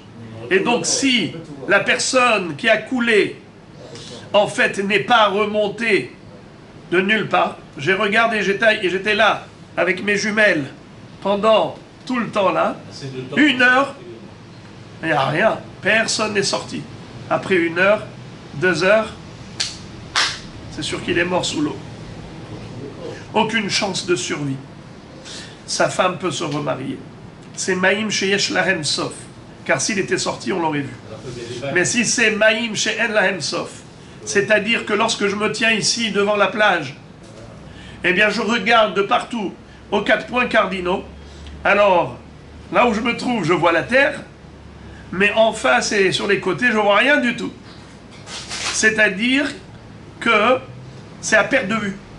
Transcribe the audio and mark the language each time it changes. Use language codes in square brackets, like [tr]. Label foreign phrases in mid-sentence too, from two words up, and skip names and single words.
[fr] Et donc si la personne qui a coulé, en fait, n'est pas remontée de nulle part, j'ai regardé, j'étais là, avec mes jumelles, pendant tout le temps là, 1 heure, il n'y a rien, personne n'est sorti. Après 1 heure, 2 heures, c'est sûr qu'il est mort sous l'eau. Aucune chance de survie. Sa femme peut se remarier. C'est [he] מים שיש להם סוף. [fr] Car s'il était sorti, on l'aurait vu. Mais si c'est [he] מים שאין להם סוף, [fr] c'est-à-dire que lorsque je me tiens ici devant la plage, eh bien je regarde de partout aux 4 points cardinaux. Alors, là où je me trouve, je vois la terre, mais en face et sur les côtés, je ne vois rien du tout. C'est-à-dire que c'est à perte de vue.